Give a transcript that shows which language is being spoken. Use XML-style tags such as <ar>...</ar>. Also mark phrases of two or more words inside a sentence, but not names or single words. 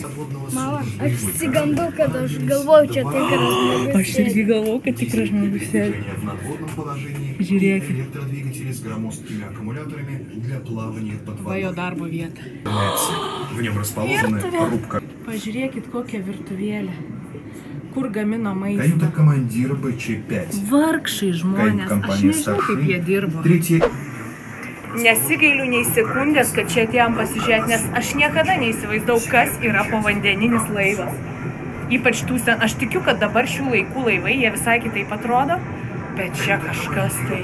<lt>Mama, aš išsigandau, kad aš galvoju, čia tikras žmogus. Aš irgi galvoju, kad tikras žmogus sėdi. Žiūrėkit. Va jo darbo vieta. Virtuvė. Pažiūrėkit, kokia virtuvėlė. Kur gamino maistą.</lt> <ru>Каюта командира БЧ-5.</ru> <lt>Vargšai žmonės. Aš nežinau, kaip jie dirbo. Nesigailiu nei sekundės, kad čia atėjom pasižiūrėti, nes aš niekada neįsivaizdau, kas yra povandeninis laivas. Ypač aš tikiu, kad dabar šių laikų laivai, jie visai kitaip atrodo, bet čia kažkas tai.</lt>